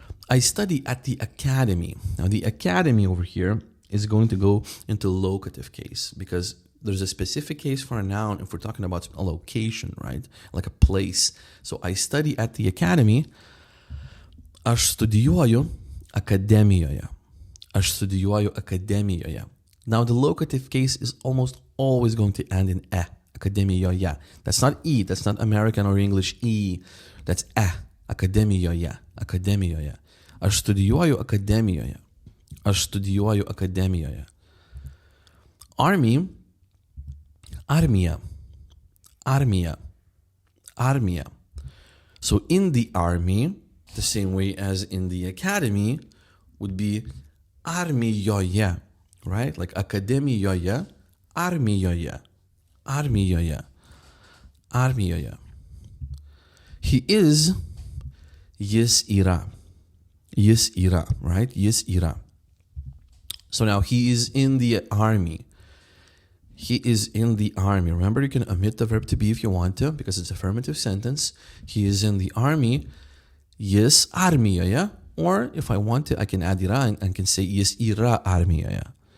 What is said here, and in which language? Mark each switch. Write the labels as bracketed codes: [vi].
[en] I study at the academy. Now, the academy over here is going to go into locative case because there's a specific case for a noun if we're talking about a location, right? Like a place. So I study at the academy. [lt] Aš studijuoju akademijoje. Aš studijuoju akademijoje. [en] Now, the locative case is almost always going to end in e. Akademijoje. That's not e. That's not American or English e. That's e. Akademijoje. Akademijoje. [lt] Aš studijuoju akademijoje. Aš studijuoju akademijoje. [en] Army. [lt] Armija. Armija. Armija. [en] So in the army, the same way as in the academy, would be armijoje, right? [lt] Like akademijoje, armijoje, armijoje, armijoje. [en] He is, [lt] jis yra. Jis yra, right? Jis yra. [en] So now he is in the army. He is in the army. Remember, you can omit the verb to be if you want to, because it's affirmative sentence. He is in the army. [lt] Jis armijoje. [en] Or if I want to, I can add yra and can say [lt] jis yra armijoje.